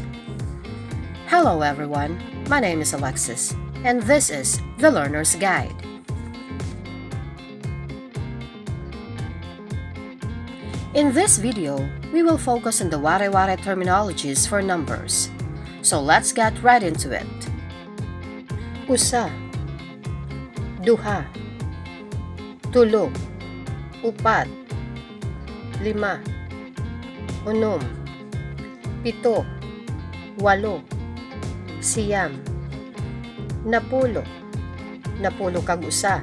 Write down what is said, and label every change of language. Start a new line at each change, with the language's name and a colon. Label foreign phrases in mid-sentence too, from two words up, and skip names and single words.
English: Hello everyone, my name is Alexis, and this is the Learner's Guide. In this video, we will focus on the Waray-waray terminologies for numbers. So let's get right into it.
Waray: Usa, duha, tulo, upat, lima, unom, pito, walo, siyam, napulo, napulo kag usa,